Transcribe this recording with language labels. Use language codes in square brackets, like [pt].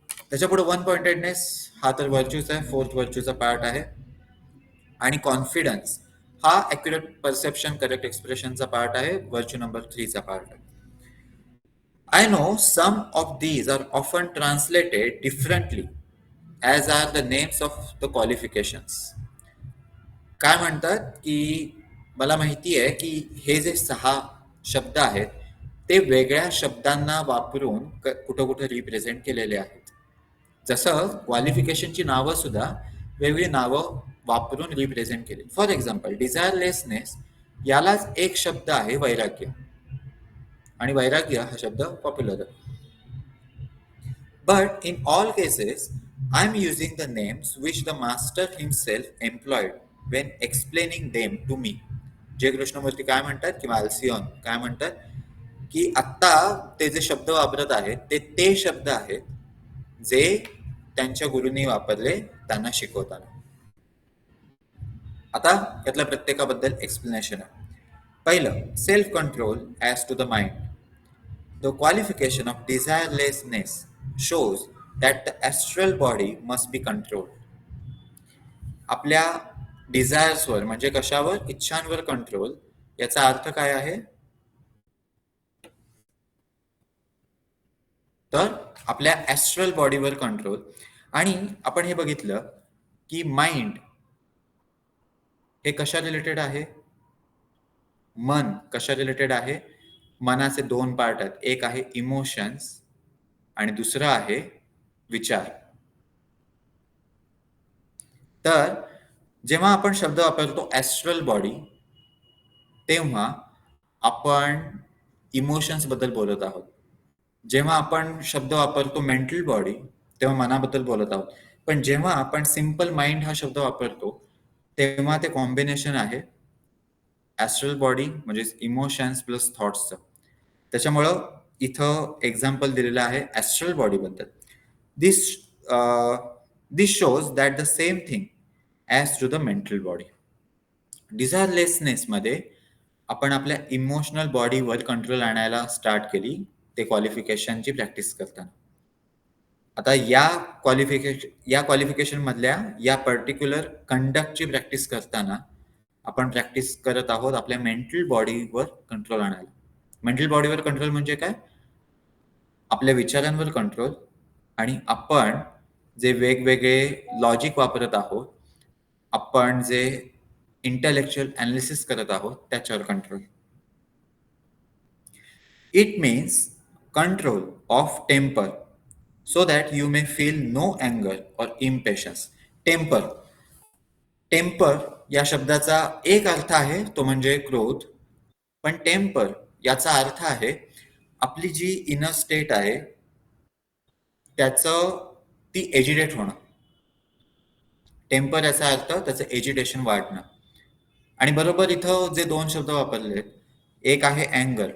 [mr] त्याच्यापुढे one pointedness हा तर व्हर्च्यूचा आहे, फोर्थ व्हर्च्यूचा पार्ट आहे. आणि कॉन्फिडन्स हा ॲक्युरेट परसेप्शन, करेक्ट एक्सप्रेशनचा पार्ट आहे, व्हर्च्यू नंबर 3चा पार्ट आहे. [en] I know some of these are often translated differently, as are the names of the qualifications. [mr] काय म्हणतात की मला माहिती आहे की हे जे 6 शब्द आहेत, ते वेगळ्या शब्दांना वापरून कुठं कुठं रिप्रेझेंट केलेले आहेत. जसं क्वालिफिकेशनची नावं सुद्धा वेगळी नावं वापरून रिप्रेझेंट केली. फॉर एक्झाम्पल डिझायरलेसनेस यालाच एक शब्द आहे वैराग्य, आणि वैराग्य हा शब्द पॉप्युलर आहे. [en] But in all cases, I'm using the names which the master himself employed when explaining them to me. [mr] जे कृष्णमूर्ती काय म्हणतात किंवा अल्सिओन काय म्हणतात की आत्ता ते जे शब्द वापरत आहेत ते शब्द आहेत जे त्यांच्या गुरूंनी वापरले त्यांना शिकवताना. आता यातल्या प्रत्येकाबद्दल एक्सप्लेनेशन आहे. [en] पहिलं, self control as to the mind. The qualification of desirelessness shows that the astral body must be controlled. [mr] आपल्या डिझायर्सवर म्हणजे कशावर, इच्छांवर कंट्रोल, याचा अर्थ काय आहे? तर आपल्या ॲस्ट्रल बॉडीवर कंट्रोल. आणि आपण हे बघितलं की माइंड हे कशा रिलेटेड आहे? मन कशा रिलेटेड आहे? मनाचे 2 पार्ट आहेत. एक आहे इमोशन्स आणि दुसरं आहे विचार. तर जेव्हा आपण शब्द वापरतो ॲस्ट्रल बॉडी, तेव्हा आपण इमोशन्स बद्दल बोलत आहोत. जेव्हा आपण शब्द वापरतो मेंटल बॉडी, तेव्हा मनाबद्दल बोलत आहोत. पण जेव्हा आपण सिंपल माइंड हा शब्द वापरतो, तेव्हा ते कॉम्बिनेशन आहे ॲस्ट्रल बॉडी म्हणजे इमोशन्स प्लस थॉट्सचं. त्याच्यामुळं इथं एक्झाम्पल दिलेलं आहे astral बॉडीबद्दल. [en] This this shows that the same thing as to the mental body. [mr] डिझायरलेसनेसमध्ये आपण आपल्या इमोशनल बॉडीवर कंट्रोल आणायला स्टार्ट केली ते क्वालिफिकेशनची प्रॅक्टिस करताना. आता या क्वालिफिकेशन मधल्या या पर्टिक्युलर कंडक्टची प्रॅक्टिस करताना आपण प्रॅक्टिस करत आहोत आपल्या मेंटल बॉडीवर कंट्रोल आणायला. मेंटल बॉडीवर कंट्रोल म्हणजे काय? आपल्या विचारांवर कंट्रोल, आणि आपण जे वेगवेगळे लॉजिक वापरत आहोत, आपण जे इंटेलेक्च्युअल ॲनालिसिस करत आहोत त्याच्यावर control. [en] It means control of temper so that you may feel no anger or impatience. Temper. [mr] Temper या शब्दाचा एक अर्थ आहे तो म्हणजे क्रोध. पण टेम्पर याचा अर्थ आहे आपली जी इनर स्टेट आहे त्याचं ती एजिटेट होणं. टेम्पर याचा अर्थ त्याचं एजिटेशन वाढणं. आणि बरोबर इथं जे 2 शब्द वापरले, एक आहे अँगर.